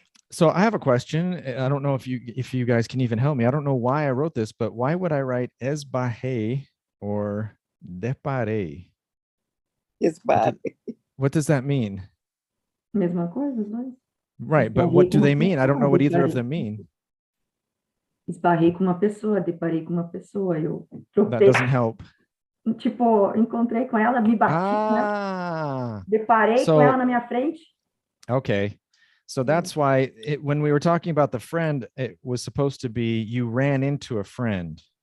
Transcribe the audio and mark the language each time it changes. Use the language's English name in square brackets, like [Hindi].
[English] So I have a question. I don't know if you guys can even help me. I don't know why I wrote this, but why would I write esbarrei or deparei? [Portuguese] Esbarrei. [English] What does that mean? [Portuguese] Mesma coisa, os dois. [English] Right, but what do they mean? I don't know what either of them mean. [Portuguese] Esbarrei com uma pessoa, deparei com uma pessoa. Eu [English] That doesn't help. [Portuguese] Tipo, encontrei com ela, me bati, né? Deparei com ela na minha frente. [English] Okay. So that's why when we were talking about the friend, it was supposed to be you ran into a friend.